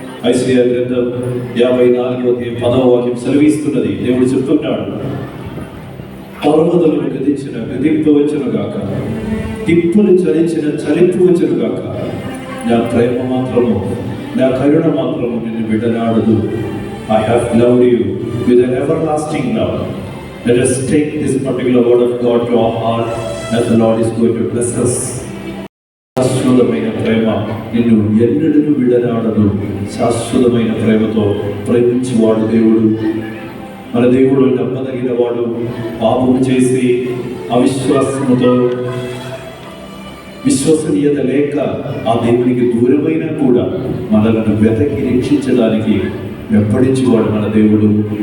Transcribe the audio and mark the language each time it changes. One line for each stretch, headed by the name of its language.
Telugu: ఐసయ్యా గ్రంథం 54వ అధ్యాయం 10వ వాక్యం సెలవిస్తున్నది. దేవుడు చెప్తున్నాడు, పర్వతములు గదింపవచ్చును గాక, తిప్పులు చలింపవచ్చును గాక, నా ప్రేమ మాత్రము, నా కరుణ మాత్రము నిన్ను విడనాడదు.
English: I have loved you with an everlasting love. Let us take this particular word of God to our heart as the Lord is going to bless us.
Telugu: శాశ్వతమైన ప్రేమ నిన్ను ఎన్నడూ విడనాడదు. శాశ్వతమైన ప్రేమతో ప్రేమించేవాడు దేవుడు. మన దేవుడు నమ్మదగిన వాడు. పాపము చేసి అవిశ్వాసముతో, విశ్వసనీయత లేక ఆ దేవునికి దూరమైనా కూడా మనలను వెతకి రక్షించడానికి వెంబడించేవాడు మన దేవుడు.